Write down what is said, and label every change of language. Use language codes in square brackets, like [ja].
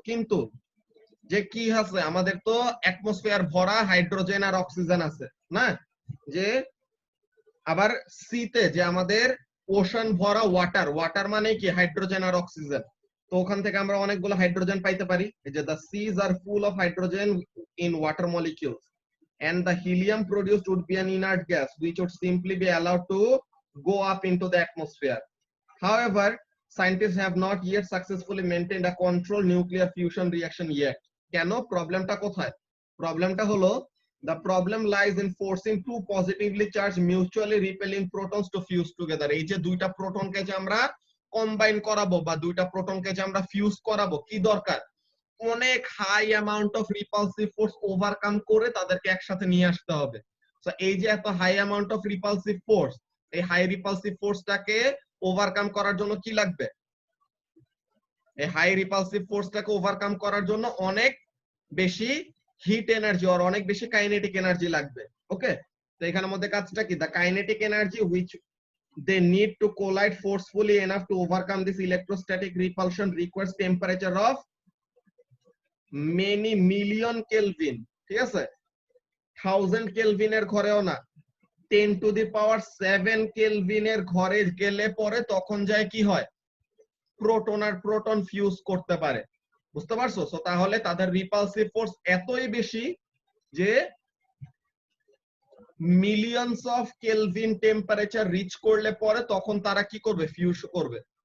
[bn] কিন্তু যে কি আছে, আমাদের তো অ্যাটমসফিয়ার ভরা হাইড্রোজেন আর অক্সিজেন আছে না, যে আবার সিতে যে আমাদের ওশান ভরা ওয়াটার, ওয়াটার মানে কি হাইড্রোজেন আর অক্সিজেন, তো ওখান থেকে আমরা অনেকগুলো হাইড্রোজেন পাইতে পারি। [en] এই যে the seas are full of hydrogen in water molecules and the helium produced would be an inert gas which would simply be allowed to go up into the atmosphere. However, scientists have not yet successfully maintained a controlled nuclear fusion reaction yet. [bn] কেন? প্রবলেমটা কোথায়? প্রবলেমটা হলো, [en] the problem lies in forcing two positively charged mutually repelling protons to fuse together. [bn] এই যে দুইটা প্রোটনকে যে আমরা কম্বাইন করাবো বা দুইটা প্রোটনকে যে আমরা ফিউজ করাবো, কি দরকার? অনেক high amount of repulsive force overcome করে তাদেরকে একসাথে নিয়ে আসতে হবে। সো এই যে এত high amount of repulsive force, এই হাই রিপালসিভ ফোর্সটাকে ওভারকাম করার জন্য কি লাগবে? এই হাই রিপালসিভ ফোর্সটাকে ওভারকাম করার জন্য অনেক বেশি হিট এনার্জি আর অনেক বেশি কাইনেটিক এনার্জি লাগবে। [en] okay, [bn] তো এখানের মধ্যে কাজটা কি, [en] The kinetic energy which they need to collide forcefully enough to overcome this electrostatic repulsion requires temperature of many million Kelvin। [bn] ঠিক আছে, 1000 কেলভিনের ঘরেও না, 10 to the power 7 কেলভিনের ঘরে গেলে পরে তখন যায় কি হয়, প্রোটন আর প্রোটন ফিউজ করতে পারে। বুঝতে পারছো? সো তাহলে তাদের রিপালসিভ ফোর্স এতই বেশি যে millions of kelvin temperature rich করলে পরে তখন তারা কি করবে, ফিউজ করবে।